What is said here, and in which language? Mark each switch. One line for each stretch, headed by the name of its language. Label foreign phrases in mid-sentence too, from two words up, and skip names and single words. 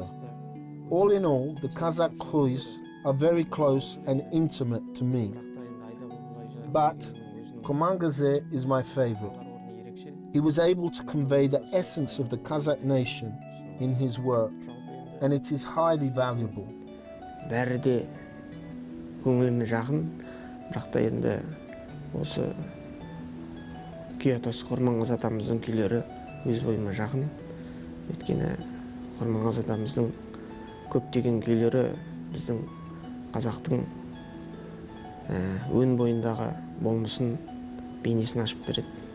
English: All in all, the Kazakh Kyuis are very close and intimate to me. But Komangazir is my favorite. He was able to convey the essence of the Kazakh nation in his work, and it is highly valuable.
Kazakh: Көңіліме жақын, бірақ та енді осы күй атасы Құрманғазы атамыздың күйлері өз бойыма жақын. Өйткені Құрманғазы атамыздың көптеген күйлері біздің қазақтың өн бойындағы болмысын, бейнесін ашып береді.